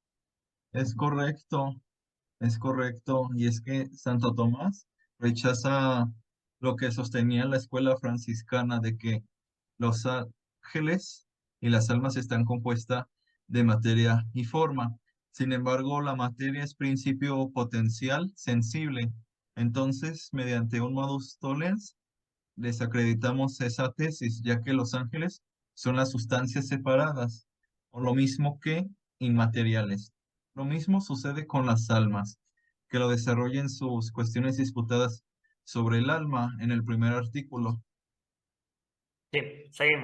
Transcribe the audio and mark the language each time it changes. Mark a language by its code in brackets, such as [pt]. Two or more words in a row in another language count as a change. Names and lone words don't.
[es] Es correcto, es correcto. Y es que Santo Tomás rechaza lo que sostenía la escuela franciscana de que los ángeles y las almas están compuestas de materia y forma. Sin embargo, la materia es principio potencial sensible. Entonces, mediante un [la] modus tollens, [es] desacreditamos esa tesis, ya que los ángeles son las sustancias separadas, o lo mismo que inmateriales. Lo mismo sucede con las almas, que lo desarrollan sus cuestiones disputadas sobre el alma en el primer artículo. Sí, seguimos.